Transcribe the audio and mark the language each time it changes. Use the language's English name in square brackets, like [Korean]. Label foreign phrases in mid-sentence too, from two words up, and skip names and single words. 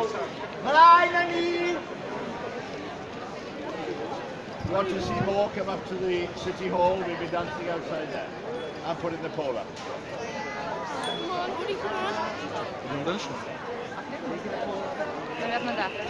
[Welsh] Mlaen â ni! [English] You want to see more, come up to the City Hall. We'll be dancing outside there. And putting the pole up. [Russian] Идем дальше? Наверное, да.